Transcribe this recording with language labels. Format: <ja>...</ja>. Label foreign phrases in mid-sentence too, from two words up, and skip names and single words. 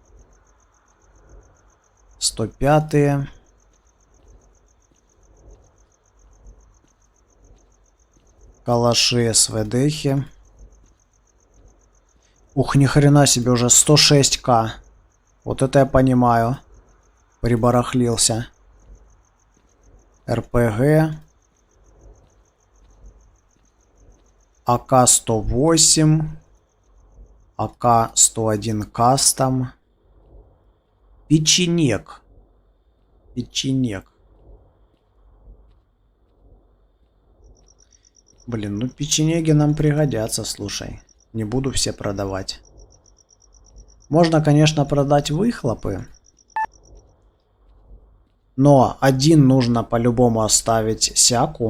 <ru>105-е. Калаши, СВДхи. Ух, ни хрена себе, уже 106к. Вот это я понимаю. Прибарахлился. РПГ. АК-108. АК-101 кастом. Печенек. Печенек. Блин, ну печенеги нам пригодятся, слушай. Не буду все продавать. Можно, конечно, продать выхлопы. Но один нужно по-любому оставить Сяку.</ru>